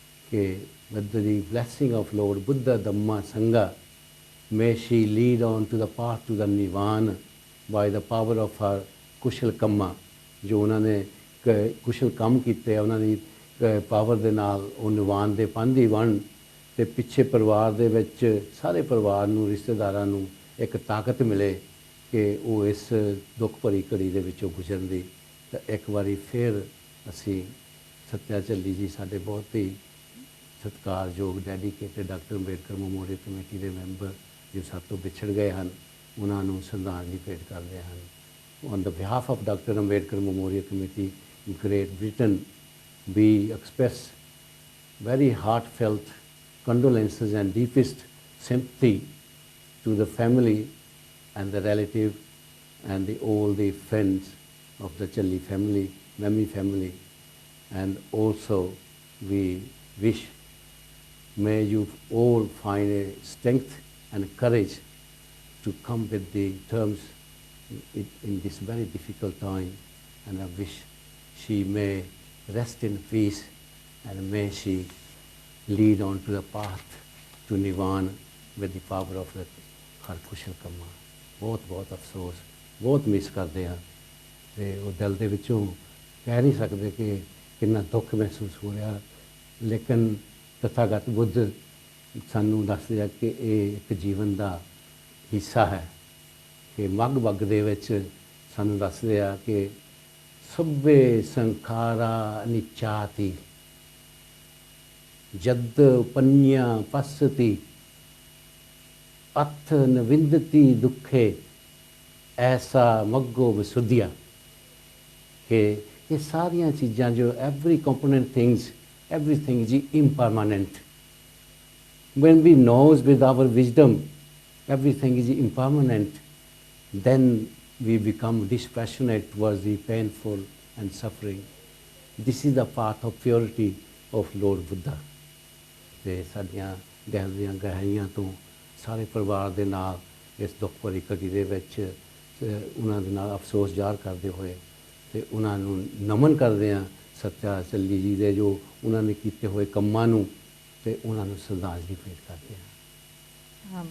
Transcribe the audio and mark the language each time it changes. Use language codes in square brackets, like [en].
[pa] ਕਿ [en] with the blessing of Lord Buddha Dhamma Sangha, may she lead on to the path to the Nirvana by the power of her [pa] ਕੁਸ਼ਲ ਕੰਮਾਂ, ਜੋ ਉਹਨਾਂ ਨੇ ਕੁਸ਼ਲ ਕੰਮ ਕੀਤੇ, ਉਹਨਾਂ ਦੀ ਪਾਵਰ ਦੇ ਨਾਲ ਉਹ ਨਿਰਵਾਣ ਦੇ ਪੰਧ ਬਣ ਤੇ ਪਿੱਛੇ ਪਰਿਵਾਰ ਦੇ ਵਿੱਚ ਸਾਰੇ ਪਰਿਵਾਰ ਨੂੰ, ਰਿਸ਼ਤੇਦਾਰਾਂ ਨੂੰ ਇੱਕ ਤਾਕਤ ਮਿਲੇ ਕਿ ਉਹ ਇਸ ਦੁੱਖ ਭਰੀ ਘੜੀ ਦੇ ਵਿੱਚੋਂ ਗੁਜ਼ਰਨ ਦੀ। ਤਾਂ ਇੱਕ ਵਾਰੀ ਫਿਰ ਅਸੀਂ ਸੱਤਿਆ ਚੱਲੀ ਜੀ, ਸਾਡੇ ਬਹੁਤ ਹੀ ਸਤਿਕਾਰਯੋਗ dedicated doctor Ambedkar memorial committee ਦੇ ਮੈਂਬਰ ਜੋ ਸਾਡੇ ਤੋਂ ਵਿਛੜ ਗਏ ਹਨ, ਉਹਨਾਂ ਨੂੰ ਸ਼ਰਧਾਂਜਲੀ ਭੇਟ ਕਰਦੇ ਹਨ। [en] On the behalf of Dr. Ambedkar Memorial Committee in Great Britain, we express very heartfelt condolences and deepest sympathy to the family and the relative and all the friends of the Challi family, Memmi family, and also we wish may you all find a strength and courage to come with the terms in this very difficult time, and I wish she may rest in peace and may she lead on to the path to Nirvana with the power of her kushal kamma. [pa] ਬਹੁਤ ਬਹੁਤ ਅਫਸੋਸ, ਬਹੁਤ miss ਕਰਦੇ ਹਾਂ ਤੇ ਉਹ ਦਿਲ ਦੇ ਵਿੱਚੋਂ ਕਹਿ ਨਹੀਂ ਸਕਦੇ ਕਿ ਕਿੰਨਾ ਦੁੱਖ ਮਹਿਸੂਸ ਹੋ ਰਿਹਾ। ਲੇਕਿਨ ਤਥਾਗਤ ਬੁੱਧ ਸਾਨੂੰ ਦੱਸਦੇ ਆ ਕਿ ਇਹ ਇੱਕ ਜੀਵਨ ਦਾ ਹਿੱਸਾ ਹੈ ਕਿ ਮੱਗ ਬੱਗ ਦੇ ਵਿੱਚ ਸਾਨੂੰ ਦੱਸਦੇ ਆ ਕਿ [pi] ਸਭੇ ਸੰਖਾਰਾ ਨਿਚਾਤੀ ਜਦ ਪੰਨਿਆ ਪਸਤੀ ਅਥ ਨਵਿੰਦਤੀ ਦੁੱਖੇ ਐਸਾ ਮੱਗੋ ਵਿਸੁੱਧਿਆ, [pa] ਕਿ ਇਹ ਸਾਰੀਆਂ ਚੀਜ਼ਾਂ ਜੋ [en] Every component things, everything is impermanent. When we know with our wisdom everything is impermanent, then we become dispassionate towards the painful and suffering. This is the path of purity of Lord Buddha. [pa] ਤੇ ਸਾਡੀਆਂ ਦਿਲ ਦੀਆਂ ਗਹਿਰਾਈਆਂ ਤੋਂ ਸਾਰੇ ਪਰਿਵਾਰ ਦੇ ਨਾਲ ਇਸ ਦੁੱਖ ਭਰੀ ਘੜੀ ਦੇ ਵਿੱਚ ਉਹਨਾਂ ਦੇ ਨਾਲ ਅਫਸੋਸ ਜ਼ਾਹਰ ਕਰਦੇ ਹੋਏ ਤੇ ਉਹਨਾਂ ਨੂੰ ਨਮਨ ਕਰਦੇ ਹਾਂ ਸੱਤਿਆ ਚੱਲੀ ਜੀ ਦੇ ਜੋ ਉਹਨਾਂ ਨੇ ਕੀਤੇ ਹੋਏ ਕੰਮਾਂ ਨੂੰ, ਤੇ ਉਹਨਾਂ ਨੂੰ ਸ਼ਰਧਾਂਜਲੀ ਭੇਟ ਕਰਦੇ ਹਾਂ।